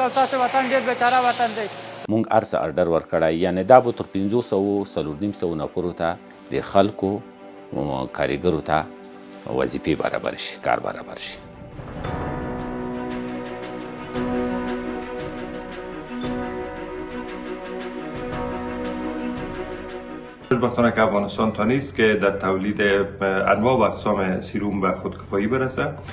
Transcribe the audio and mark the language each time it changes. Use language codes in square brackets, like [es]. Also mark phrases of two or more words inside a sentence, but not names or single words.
[ps] او تاسو وطن ډېر بیچاره وطن دی. مونږ هر څه اډر ورکړی، یعنې دا به تر 500 نفرو ته د خلکو کارګرو ته وظیفې برابر شي، کار برابر شي. [fa] خوشبختانه که افغانستان توانست که در تولید انواع و اقسام سیروم به خودکفایی برسه.